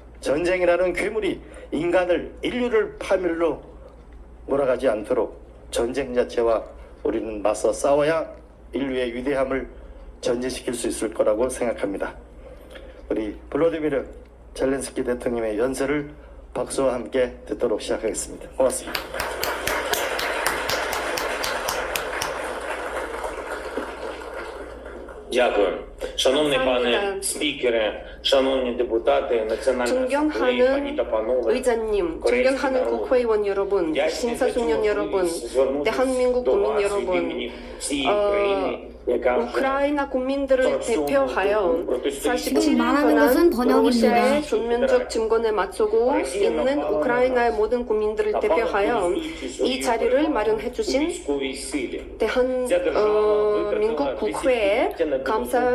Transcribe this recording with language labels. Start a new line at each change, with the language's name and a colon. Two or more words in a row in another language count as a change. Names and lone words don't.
Korean: 전쟁이라는 괴물이 인류를 파멸로 몰아가지 않도록 전쟁 자체와 우리는 맞서 싸워야 인류의 위대함을 전진시킬 수 있을 거라고 생각합니다. 우리 볼로디미르 젤렌스키 대통령의 연설을 박수와 함께 듣도록 시작하겠습니다. 고맙습니다.
Ukrainian: Дякую. Шановний пане спікере, шановні депутати, Національної асамблеї, пані та панове,
Korean: 의장님,
Ukrainian: корейський
Korean: 존경하는
Ukrainian: народ.
Korean: 국회의원 여러분, 심사숙련 여러분, 대한민국 국민 여러분, 우크라이나 국민들을 대표하여 47일 말하는 것은 동안 번역입니다. 러시아의 전면적 침공에 맞서고 있는 우크라이나의 모든 국민들을 대표하여 이 자리를 마련해 주신 대한민국 국회에 감사드립니다.